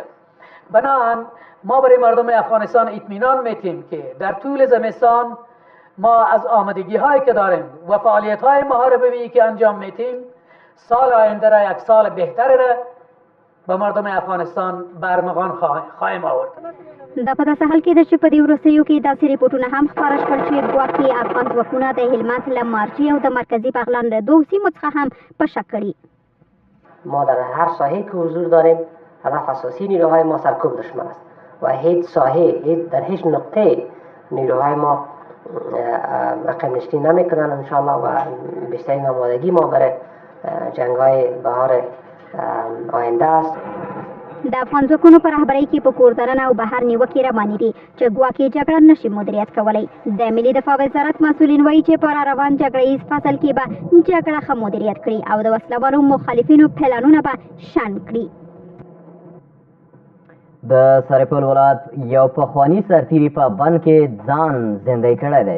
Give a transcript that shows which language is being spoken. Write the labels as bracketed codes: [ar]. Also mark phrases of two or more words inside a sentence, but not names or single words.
[fa] بنابراین ما برای مردم افغانستان اطمینان میتیم که در طول زمستان ما از آمادگی هایی که داریم و فعالیت های محاربه‌ای که انجام میتیم سال آینده را یک سال بهتر را به مردم افغانستان برمغان خواهیم آورد. [ps] دا په داسې حال کې ده چې په دې وروستیو کې داسې ریپورټونه هم خپاره شول چې ګواکې افغان ځواکونه د هلمند له مارجې او د مرکزي بغلان له 2 سیمو څخه هم په شک کړي. [fa] ما در هر ساحه که حضور داریم هدف اساسی نیروهای ما سرکوب دشمن است و هیچ ساحه در هیچ نقطه نیروهای ما عقب نشینی نمیکنن انشاءالله و بیشترین آمادگی ما برای جنگ‌های بهار آینده است. [ps] د افغان ځواکونو په رهبرۍ کې په کوردرنه او بهر نیوکې روانې دي چې ګواکې جګړه نشي مدیریت کولی. د ملي دفاع وزارت مسؤلین وایي چې په روان جګړهیز فصل کې به جګړه ښه مدیریت کړي او د وسلوالو مخالفینو پلانونه به شنډ کړي. د سرپل ولایت یو پخوانی سرتیري په بند کې ځان زندګي کړی دی.